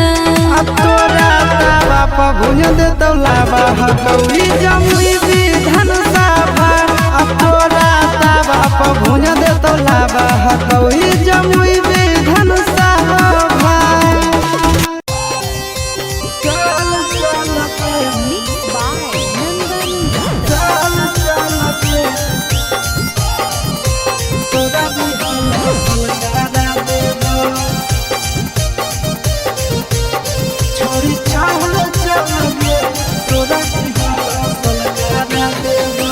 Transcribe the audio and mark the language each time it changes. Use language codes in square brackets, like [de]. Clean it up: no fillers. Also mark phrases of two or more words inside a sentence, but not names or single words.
[anp] अब तोरा बाप भुन दे तोला बहबई जमुई विधान सभा। अब तोरा बाप भुन दे तोला बहबई जमुई विधान सभा। चल चल के [en] Mixed by Nandan [anp] चल चल के तोरा विधान सलगाना देबो। छोड़ी चावल चल के तोरा विधान सलगाना देबो।